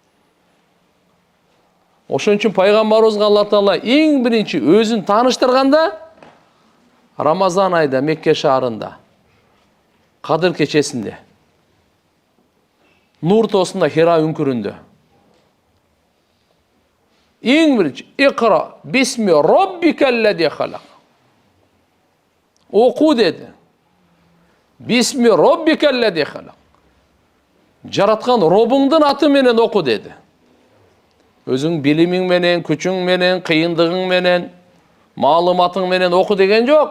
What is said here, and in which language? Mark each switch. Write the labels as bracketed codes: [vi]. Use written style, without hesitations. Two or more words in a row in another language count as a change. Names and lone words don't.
[ky] Ошон үчүн пайгамбарыбызга Алла Таала эң биринчи өзүн тааныштырганда Рамазан айда Мекке шаарында Кадыр кечесинде Нур тоосунда Хира үңкүрүндө эң биринчи [ar] اقرأ باسم ربك الذي خلق. [ky] Оку деди. [ar] باسم ربك الذي خلق. [ky] Жараткан Робуңдун аты менен оку деди. Өзүң билимиң менен, күчүң менен, кыйындыгың менен, маалыматың менен оку деген жок.